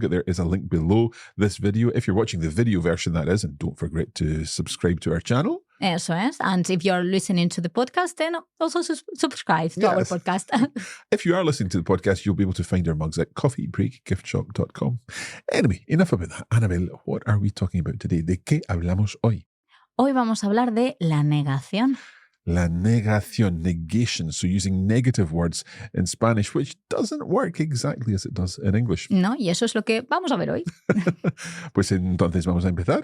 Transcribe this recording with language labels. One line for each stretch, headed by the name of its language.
English: There is a link below this video. If you're watching the video version, that is, and don't forget to subscribe to our channel.
Spanish: Eso es.
English: And if you're listening to the podcast, then also subscribe to our podcast. If you are listening to the podcast, you'll be able to find our mugs at coffeebreakgiftshop.com. Anyway, enough about that. Annabel, what are we talking about today?
Spanish: ¿De qué hablamos hoy? Hoy vamos a hablar de la negación. La negación, negation.
English: So using negative words in Spanish, which doesn't work exactly as it does in English.
Spanish: No, y eso es lo que vamos a ver hoy. Pues entonces vamos a empezar.